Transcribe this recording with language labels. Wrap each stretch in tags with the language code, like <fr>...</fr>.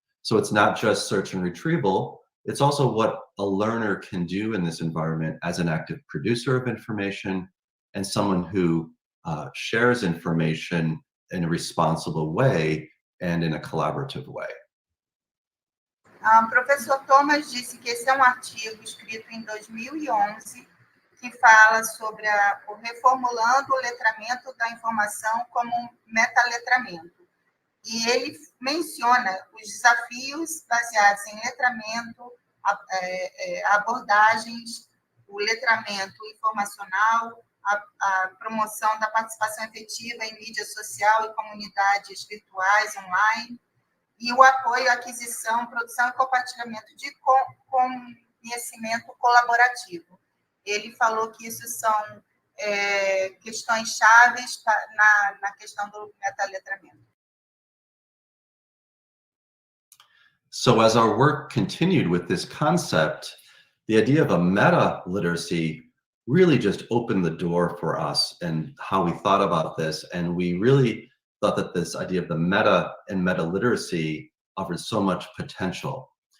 <en>So it's not just search and retrieval, it's also what a learner can do in this environment as an active producer of information and someone who shares information in a responsible way and in a collaborative way.</en> <pt>Professor Thomas disse que esse é artigo escrito em 2011 que fala sobre o reformulando o letramento da informação como metaletramento. E ele menciona os desafios baseados em letramento, abordagens, o letramento informacional, a promoção da participação efetiva em mídia social e comunidades virtuais online, e o apoio à aquisição, produção e compartilhamento de conhecimento colaborativo. Ele falou que isso são questões chaves na questão do metaletramento.</pt> <en>So as our work continued with this concept, the idea of a meta-literacy really just opened the door for us and how we thought about this. And we really thought that this idea of the meta and meta-literacy offered so much potential.</en>